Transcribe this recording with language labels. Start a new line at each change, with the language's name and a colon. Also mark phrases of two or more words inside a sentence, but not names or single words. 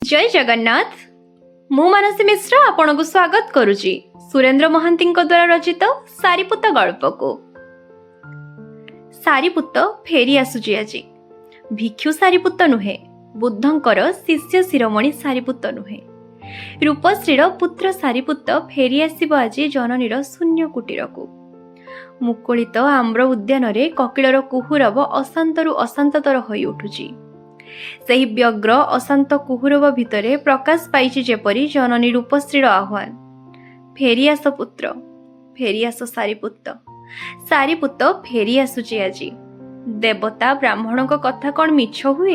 Odia: ଜୟ ଜଗନ୍ନାଥ। ମୁ ମାନସୀ ମିଶ୍ର ଆପଣ କୁ ସ୍ୱାଗତ କରୁଛି ସୁରେନ୍ଦ୍ର ମହାନ୍ତି ଦ୍ୱାରା ରଚିତ ସାରିପୁତ ଗଳ୍ପ କୁ। ସାରିପୁତ ଫେରି ଆସୁଛି ଆଜି। ଭିକ୍ଷୁ ସାରିପୁତ ନୁହେଁ, ବୁଦ୍ଧଙ୍କର ଶିଷ୍ୟ ଶିରୋମଣି ସାରିପୁତ ନୁହେଁ। ରୂପଶ୍ରୀର ପୁତ୍ର ସାରିପୁତ ଫେରି ଆସିବ ଆଜି ଜନନୀର ଶୂନ୍ୟ କୁଟୀର କୁ। ମୁକୁଳିତ ଆମ୍ର ଉଦ୍ୟାନ ରେ କୋକିଳର କୁହୁରବ ଅଶାନ୍ତରୁ ଅଶାନ୍ତତର ହୋଇ ଉଠୁଛି। ସେହି ବ୍ୟଗ୍ର ଅଶାନ୍ତ କୁହୁରବ ଭିତରେ ପ୍ରକାଶ ପାଇଛି ଯେପରି ଜନନୀ ରୂପଶ୍ରୀର ଆହ୍ୱାନ, ଫେରି ଆସ ପୁତ୍ର, ଫେରି ଆସ ସାରିପୁତ। ସାରିପୁତ ଫେରି ଆସୁଛି ଆଜି। ଦେବତା ବ୍ରାହ୍ମଣ କୁ କଥା କେଉଁ ମିଛ ହୁଏ?